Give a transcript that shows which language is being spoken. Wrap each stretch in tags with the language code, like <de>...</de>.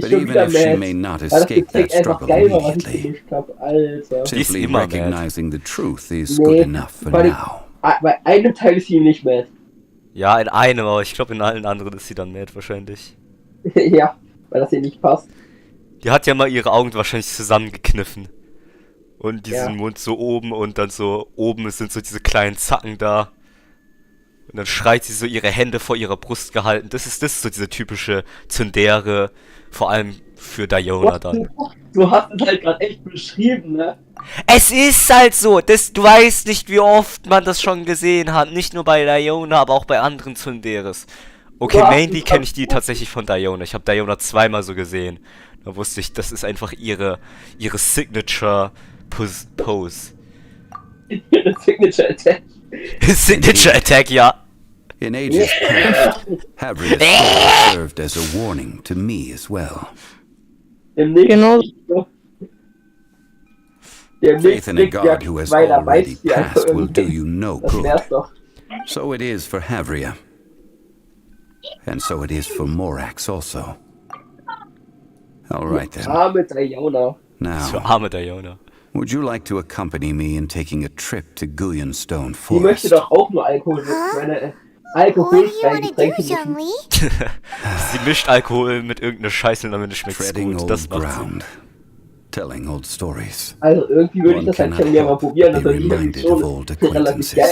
<en>But even if she may not escape that struggle immediately, simply recognizing the truth is good enough for now.</en> <de>Bei einem Teil ist sie nicht mad. Ja, in einem, aber ich glaube in allen anderen ist sie dann mad wahrscheinlich. Ja, weil das ihr nicht passt. Die hat ja mal ihre Augen wahrscheinlich zusammengekniffen. Und diesen Mund so oben und dann so oben sind so diese kleinen Zacken da. Und dann schreit sie so, ihre Hände vor ihrer Brust gehalten. Das ist so diese typische Tsundere, vor allem für Iona dann. Du hast es halt gerade echt beschrieben, ne? Es ist halt so, du weißt nicht, wie oft man das schon gesehen hat. Nicht nur bei Iona, aber auch bei anderen Tsunderes. Okay, mainly kenne ich die tatsächlich von Iona. Ich habe Iona zweimal so gesehen. Da wusste ich, das ist einfach ihre Signature Pose. Ihre Signature Attack. Signature Attack, ja.</de> <en>In ages past, Havria served as a warning to me as well.</en> <de>Genau.</de> <en>Faith in a god who has already passed will do you no good. So it is for Havria. And so it is for Morax also. Alright then. Now, would you like to accompany me in taking a trip to Guyanstone Forest?</en> <de>Die möchte doch auch nur Alkohol. Alkoholfreie Getränke. Sie mischt Alkohol mit irgendeiner Scheiße und damit schmeckt's gut. Das macht Sinn.</de> <en>Telling old stories.</en> <de>Also irgendwie würde ich das halt gerne mal probieren, dass die relativ geil</de>